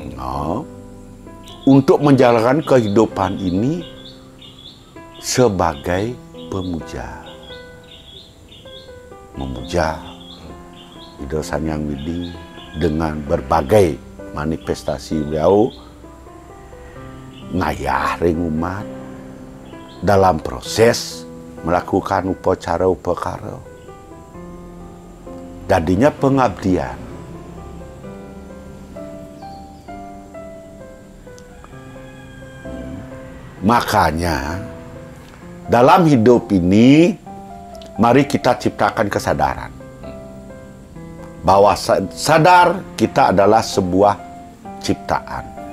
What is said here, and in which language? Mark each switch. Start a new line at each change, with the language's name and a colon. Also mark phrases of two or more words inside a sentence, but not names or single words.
Indonesian: Untuk menjalankan kehidupan ini sebagai pemuja, memuja Ida Sang Hyang Widi dengan berbagai manifestasi beliau
Balinese: ngayah ring umat
Indonesian: dalam proses melakukan upacara-upacara. Jadinya pengabdian. Makanya dalam hidup ini mari kita ciptakan kesadaran bahwa sadar kita adalah sebuah ciptaan.